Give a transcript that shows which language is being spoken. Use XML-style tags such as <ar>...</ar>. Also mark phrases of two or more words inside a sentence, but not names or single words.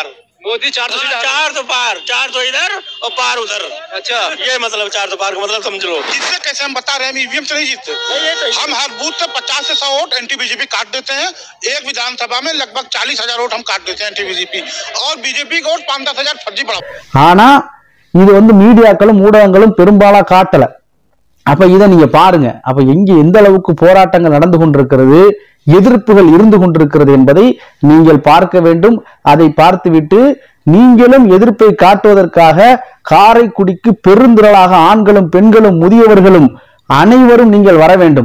<hi>मोदी 400 पार, 400 इधर और पार उधर। अच्छा, ये मतलब 400 पार का मतलब समझ लो। जिससे कैसे हम बता रहे हैं, हम ईवीएम से नहीं जीतते। हम हर बूथ से 50 से 100 वोट एंटी बीजेपी काट देते हैं। एक विधानसभा में लगभग 40,000 वोट हम काट देते हैं एंटी बीजेपी, और बीजेपी का वोट 5-10 हजार फर्जी पड़ा।</hi> <ta>ஆனா இது மீடியாக்களும் ஊடகங்களும் பெரும்பாலா காட்டல. அப்ப இதை நீங்க பாருங்க. அப்ப எங்க எந்த அளவுக்கு போராட்டங்கள் நடந்து கொண்டிருக்கிறது, எதிர்ப்புகள் இருந்து கொண்டிருக்கிறது என்பதை நீங்கள் பார்க்க வேண்டும். அதை பார்த்துவிட்டு நீங்களும் எதிர்ப்பை காட்டுவதற்காக காரைக்குடிக்கு பெருந்திரளாக ஆண்களும் பெண்களும் முதியவர்களும் அனைவரும் நீங்கள் வர வேண்டும்.</ta>